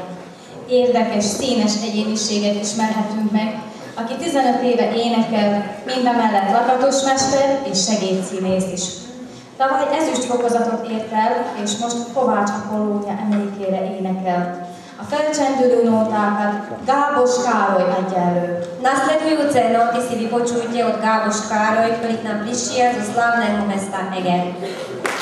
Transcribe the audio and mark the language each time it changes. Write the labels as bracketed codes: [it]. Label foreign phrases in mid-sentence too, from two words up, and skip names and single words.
[hu] Érdekes, színes egyéniséget ismerhetünk meg, aki 15 éve énekel, mindemellett lakatosmester és segédszínész is. Tavaly ezüst fokozatot ért el, és most Kovács Apollónia emlékére énekel. A felcsendülő nótákat Gábos Károly adja elő. [sk] Nasledujúce noty si vypočujte od Gáboš Károly, ktorý k nám prišiel zo slávneho mesta Eger.